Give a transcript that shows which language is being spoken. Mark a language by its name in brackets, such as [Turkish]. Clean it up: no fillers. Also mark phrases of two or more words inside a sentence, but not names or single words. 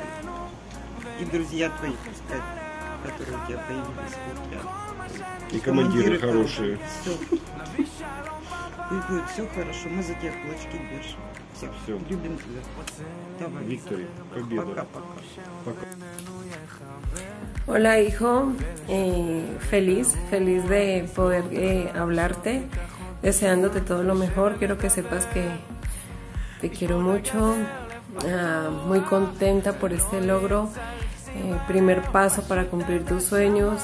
[Russian] И друзья твои, пускай, которые у тебя появились, вот рядом. И командиры хорошие. Все. Будет все хорошо, мы за тебя кулачки держим. Все. Любим тебя. Давай. Виктория, победа. Пока. [Spanish] Hola hijo, feliz de poder hablarte, deseándote todo lo mejor. Quiero que sepas que te quiero mucho, muy contenta por este logro, primer paso para cumplir tus sueños.